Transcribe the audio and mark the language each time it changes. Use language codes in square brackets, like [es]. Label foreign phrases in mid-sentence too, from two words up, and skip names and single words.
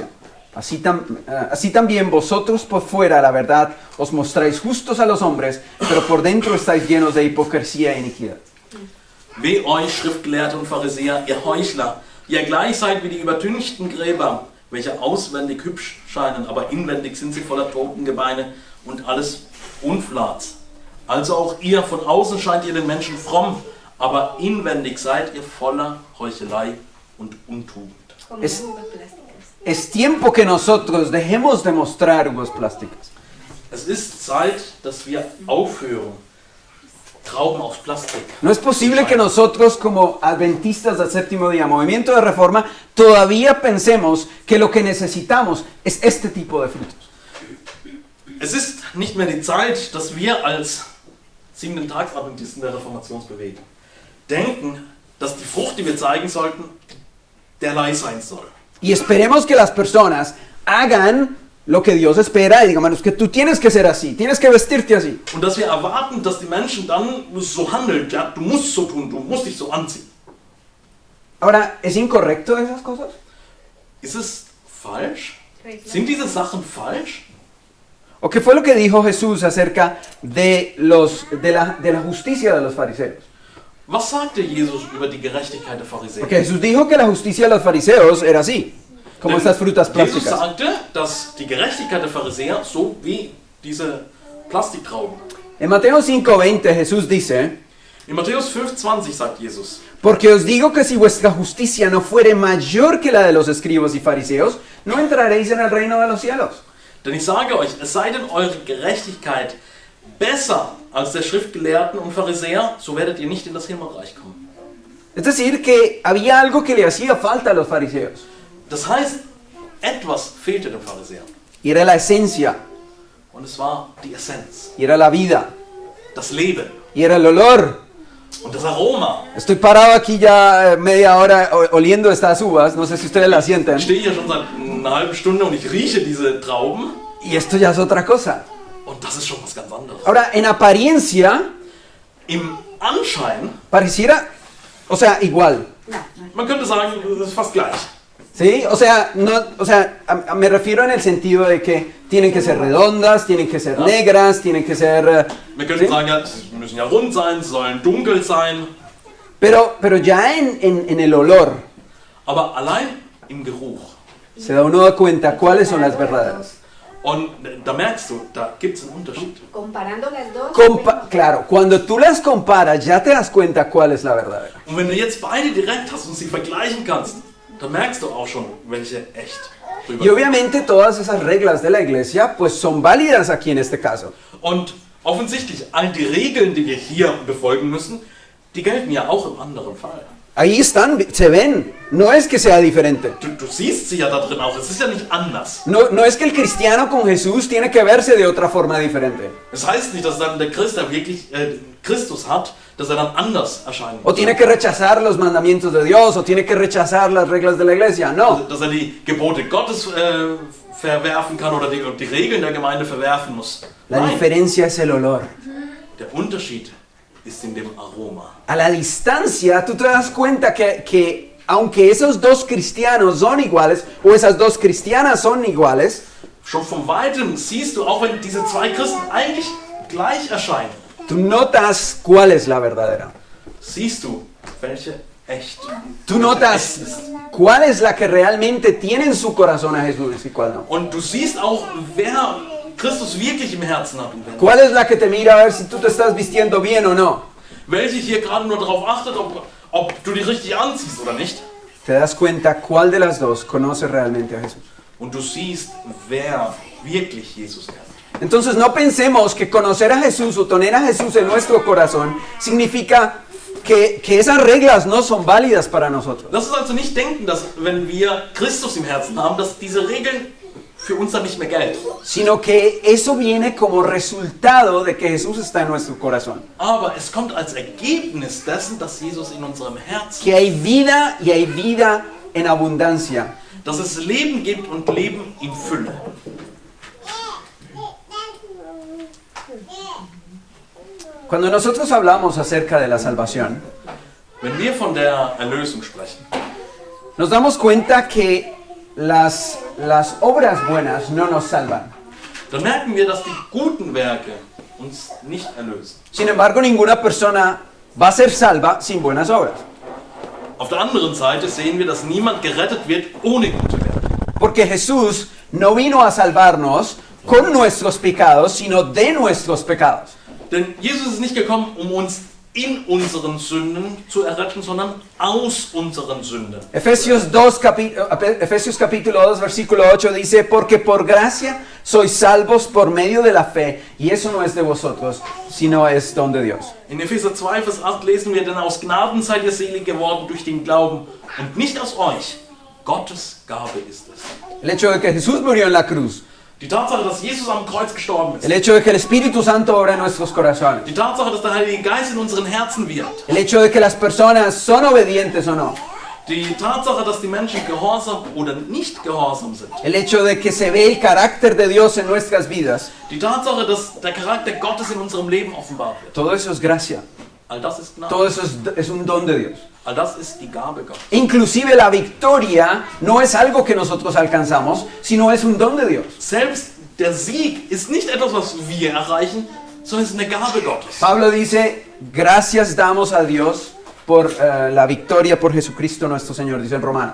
[es] Así también vosotros por fuera, la verdad, os mostráis justos a los hombres, pero por dentro estáis llenos de hipocresía e iniquidad. [de] Weh euch, Schriftgelehrte und Pharisäer, ihr Heuchler, ihr gleich seid wie die übertünchten Gräber, welche auswendig hübsch scheinen, aber inwendig sind sie voller Totengebeine und alles Unflats. Also auch ihr, von außen scheint ihr den Menschen fromm, aber inwendig seid ihr voller Heuchelei und Untugend. [es] Como Es- uvas plásticas. Es tiempo que nosotros dejemos de mostrar uvas plásticas. [de] Es ist Zeit, dass wir aufhören, Trauben aus Plastik. [es] No es posible que nosotros como adventistas del séptimo día, movimiento de reforma, todavía pensemos que lo que necesitamos es este tipo de frutos. [de] Es ist nicht mehr die Zeit, dass wir als 7-Tags-Adventisten der Reformationsbewegung denken, dass die Frucht, die wir zeigen sollten, derlei sein soll. [es] Y esperemos que las personas hagan lo que Dios espera y digan, "Mano, es que tú tienes que ser así, tienes que vestirte así." [de] Und dass wir erwarten, dass die Menschen dann so handeln. Ja, du musst so tun, du musst dich so anziehen. [es] Ahora, ¿es incorrecto esas cosas? [de] Ist es falsch? Sind diese Sachen falsch? [es] ¿O qué fue lo que dijo Jesús acerca de la justicia de los fariseos? [de] Was sagte Jesus über die Gerechtigkeit der Pharisäer? [es] Porque Jesús dijo que la justicia de los fariseos era así, como [de] Denn [es] estas frutas [de] Jesus [es] plásticas. [de] sagte, dass die Gerechtigkeit der Pharisäer so wie diese Plastiktrauben. [es] En Mateo 5:20 Jesús dice, [de] In Matthäus 5,20 sagt Jesus, [es] porque os digo que si vuestra justicia no fuere mayor que la de los escribas y fariseos, no entraréis en el reino de los cielos. [de] denn ich sage euch, es sei denn eure Gerechtigkeit besser als der Schriftgelehrten und Pharisäer, so werdet ihr nicht in das Himmelreich kommen. [es] Es decir, que había algo que le hacía falta a los fariseos, [de] Das heißt, etwas fehlte dem Pharisäer. [es] y era la esencia, [de] Und es war die Essenz, [es] y era la vida, [de] das Leben [es] y era el olor. [de] und das Aroma. [es] Estoy parado aquí ya media hora oliendo estas uvas, no sé si ustedes la sienten, [de] Ich stehe hier schon seit einer halben Stunde und ich rieche diese Trauben [es] y esto ya es otra cosa. [de] und das ist schon was ganz anderes. [es] Ahora, en apariencia, [de] Im Anschein, [es] pareciera, o sea, igual. No, no. [de] man könnte sagen, es ist fast gleich. [es] ¿Sí? O sea, me refiero en el sentido de que tienen que ser redondas, tienen que ser negras, tienen que ser... [de] Wir könnten [es] ¿sí? [de] sagen, ja, sie müssen ja rund sein, sie sollen dunkel sein, [es] Pero ya en el olor [de] aber allein im Geruch. [es] se da uno cuenta cuáles son las verdaderas. [de] Und da merkst du, da gibt es einen Unterschied. [es] Comparando las dos. Claro, cuando tú las comparas ya te das cuenta cuál es la verdadera. [de] Und wenn du jetzt beide direkt hast und sie vergleichen kannst, dann merkst du auch schon, welche echt drüber [es] Y obviamente todas esas reglas de la iglesia pues son válidas aquí en este caso. [de] Und offensichtlich, all die Regeln, die wir hier befolgen müssen, die gelten ja auch im anderen Fall. [es] Ahí están, se ven. No es que sea diferente. [de] Du siehst sie ja da drin auch. Es ist ja nicht anders. [es] No es que el cristiano con Jesús tiene que verse de otra forma diferente. [de] Es heißt nicht, dass dann der Christ, der wirklich Christus hat, dass er dann anders erscheinen [es] O tiene que rechazar los mandamientos de Dios, o tiene que rechazar las reglas de la iglesia. No. [de] Dass er die Gebote Gottes verwerfen kann oder die Regeln der Gemeinde verwerfen muss. [es] La [de] Nein, [es] diferencia es el olor. [de] der Unterschied ist in dem Aroma. [es] A la distancia, tú te das cuenta que aunque esos dos cristianos son iguales, o esas dos cristianas son iguales, [de] Schon von Weitem siehst du, auch wenn diese zwei Christen eigentlich gleich erscheinen, [es] tú notas cuál es la verdadera. [de] siehst du, welche echt. [es] Tú notas cuál es la que realmente tiene en su corazón a Jesús y cuál no. [de] Und du siehst auch, wer Christus wirklich im Herzen hat und wer nicht. [es] ¿Cuál es la que te mira a ver si tú te estás vistiendo bien o no? [de] Welche hier gerade nur darauf achtet, ob du dich richtig anziehst oder nicht. [es] Te das cuenta cuál de las dos conoce realmente a Jesús. [de] Und du siehst, wer wirklich Jesus kennt. [es] Entonces no pensemos que conocer a Jesús o tener a Jesús en nuestro corazón significa que esas reglas no son válidas para nosotros. [de] Lass uns also nicht denken, dass wenn wir Christus im Herzen haben, dass diese Regeln für uns dann nicht mehr gelten. [es] Sino que eso viene como resultado de que Jesús está en nuestro corazón. [de] Aber es kommt als Ergebnis dessen, dass Jesus in unserem Herzen, [es] Que hay vida y hay vida en abundancia. [de] dass es Leben gibt und Leben in Fülle. [es] Cuando nosotros hablamos acerca de la salvación, [de] Wenn wir von der Erlösung sprechen, [es] nos damos cuenta que las obras buenas no nos salvan. [de] dann merken wir, dass die guten Werke uns nicht erlösen. [es] Sin embargo, ninguna persona va a ser salva sin buenas obras. [de] Auf der anderen Seite sehen wir, dass niemand gerettet wird ohne gute Werke. [es] Porque Jesús no vino a salvarnos con nuestros pecados, sino de nuestros pecados. [de] Denn Jesus ist nicht gekommen, um uns in unseren Sünden zu erretten, sondern aus unseren Sünden. [es] Efesios capítulo 2, versículo 8 dice, porque por gracia sois salvos por medio de la fe, y eso no es de vosotros, sino es don de Dios. [de] In Epheser 2, Vers 8 lesen wir, denn aus Gnaden seid ihr selig geworden durch den Glauben und nicht aus euch. Gottes Gabe ist es. [es] El hecho de que Jesús murió en la cruz, [de] Die Tatsache, dass Jesus am Kreuz gestorben ist. [es] el hecho de que el Espíritu Santo obra en nuestros corazones, [de] Die Tatsache, dass der Heilige Geist in unseren Herzen wirkt. [es] el hecho de que las personas son obedientes o no, [de] Die Tatsache, dass die Menschen gehorsam oder nicht gehorsam sind. [es] el hecho de que se ve el carácter de Dios en nuestras vidas, [de] Die Tatsache, dass der Charakter Gottes in unserem Leben offenbart wird. [es] todo eso es gracia, [de] All das ist Gnade. [es] todo eso es un don de Dios. [de] All das ist die Gabe Gottes. [es] Inclusive la victoria no es algo que nosotros alcanzamos, sino es un don de Dios. [de] Selbst der Sieg ist nicht etwas, was wir erreichen, sondern es ist eine Gabe Gottes. [es] Pablo dice, gracias damos a Dios por la victoria por Jesucristo nuestro Señor, dice en Romanos.